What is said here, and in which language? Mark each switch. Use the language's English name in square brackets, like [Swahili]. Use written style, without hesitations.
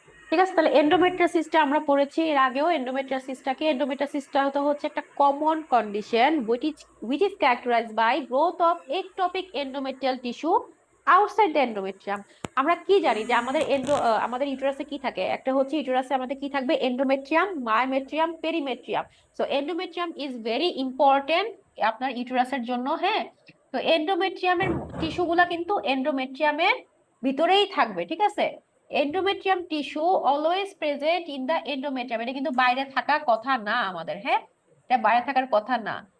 [Bangla] ঠিক আছে, তাহলে এন্ডোমেট্রিওসিসটা আমরা পড়েছি এর আগেও। এন্ডোমেট্রিওসিসটা হচ্ছে একটা common condition [English] which is characterized by growth of ectopic endometrial tissue outside the endometrium। [Bangla] আমরা কি জানি যে আমাদের ইউটেরাসে কি থাকে? একটা হচ্ছে ইউটেরাসে আমাদের কি থাকবে? [English] Endometrium, myometrium, perimetrium. So endometrium is very important [Bangla] আপনার ইউটেরাসের জন্য, [English] হ্যাঁ। [Bangla] তো এন্ডোমেট্রিয়ামের টিস্যুগুলা কিন্তু এন্ডোমেট্রিয়ামের ভিতরেই থাকবে, ঠিক আছে? [English] endometrium tissue always present in the endometrium, [Bangla] এটা কিন্তু বাইরে থাকার কথা না আমাদের, হ্যাঁ, এটা বাইরে থাকার কথা না।